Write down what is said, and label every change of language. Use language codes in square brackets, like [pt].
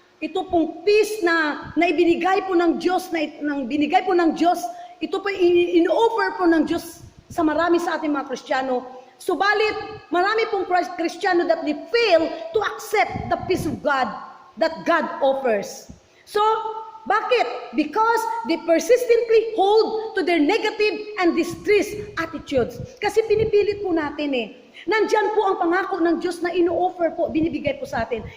[tl] Ito pong peace na ibinigay po ng Diyos, binigay po ng Diyos, ito po in-offer po ng Diyos sa marami sa ating mga Kristiyano. Subalit, marami pong Kristiyano [en] that they fail to accept the peace of God that God offers. So, [tl] bakit? [en] Because they persistently hold to their negative and distressed attitudes. [tl] Kasi pinipilit po natin Nandyan po ang pangako ng Diyos na ino-offer po, binibigay po sa atin.